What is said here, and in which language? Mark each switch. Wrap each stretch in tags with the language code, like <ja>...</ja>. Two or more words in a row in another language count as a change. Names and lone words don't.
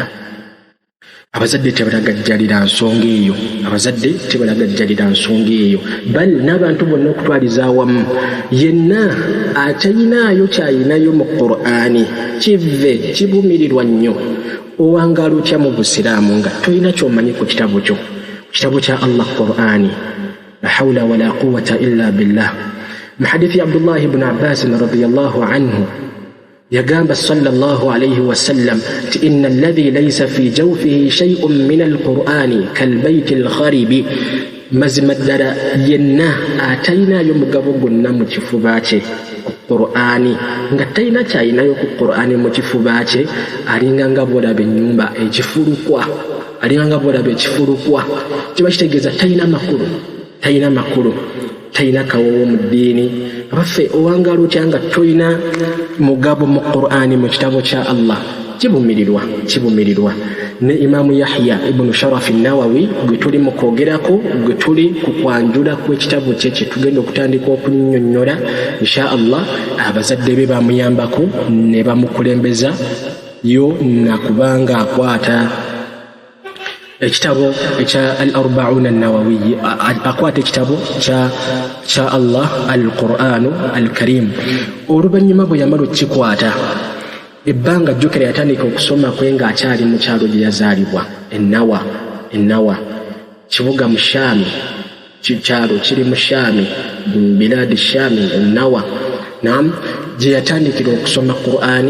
<lg>Abazadde tebalagajjalira nsonga eyo, bal n'abantu bonna okutwaliza awamu. Yenna akyayinaayo kyayinayo mu Qur'ani kive kibumirirwa nnyo. Owangaala otya mu Busiraamu nga tolina ky'omanyi ku kitabo kya Allah Qur'ani?</lg> <ar>لا حول ولا قوة إلا بالله.</ar> <lg>Mu hadithi Abdullah ibn Abbas</lg> <ar>رضي الله عنه</ar> <lg>yagamba</lg> <ar>صلى الله عليه وسلم</ar> <lg>ti</lg> <ar>إن الذي ليس في جوفه شيء من القرآن كالبيت الخرب,</ar> <lg>mazima ddala yenna atayinayo mugabo gwonna mu kifuba kye ku Qur'ani, nga talina kyayinayo ku Qur'ani mu kifuba kye, alinga nga bw'olaba ennyumba ekifulukwa, kiba kitegeeza talina makulu, talina kawowo mu ddiini. Abaffe owangaala otya nga tolina mugabo mu Qur'ani mu kitabo kya Allah? Kibumirirwa. ne Imaamu Yahya ibn Sharaf an-Nawawi gwe tuli mu kwogerako, gwe tuli ku kwanjula kw'ekitabo kye kye tugenda okutandika okunnyonnyola</lg> <ar>إن شاء الله.</ar> <lg>Abazadde be bamuyambako ne bamukulembeza yo nakubanga akwata ekitabo ekya al-40 an-Nawawi, akwata ekitabo kya Allah al-Qur'anu al-Karim. Oluvannyuma bwe yamala okukikwata, ebbanga jjukira yatandika okusoma kwe ng'akyali mu kyalo gye yazaalibwa Ennawa, kibuga mu Shaami, kyalo kiri mu Shaami, biladi Shaami, Ennawa. Naam, gye yatandikira okusoma Qur'ani.</lg>